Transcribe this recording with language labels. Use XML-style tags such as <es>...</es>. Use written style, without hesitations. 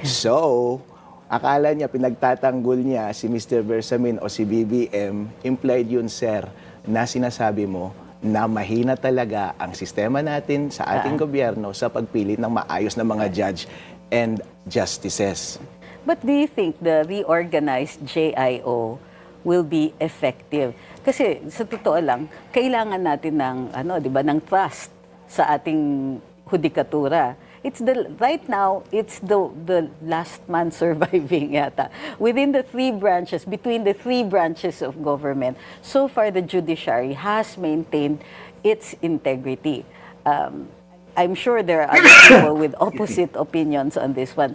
<tl>So, akala niya pinagtatanggol niya si Mr. Bersamin o si BBM, implied yun, sir, na sinasabi mo na mahina talaga ang sistema natin sa ating gobyerno sa pagpili ng maayos na mga judge and justices.</tl> <en>But do you think the reorganized JIO will be effective?</en> <tl>Kasi sa totoo lang, kailangan natin ng ng trust sa ating hudikatura.</tl> <en>Right now, it's the last man surviving yata. Within the three branches, between the three branches of government, so far the judiciary has maintained its integrity. I'm sure there are other people with opposite opinions on this one.</en>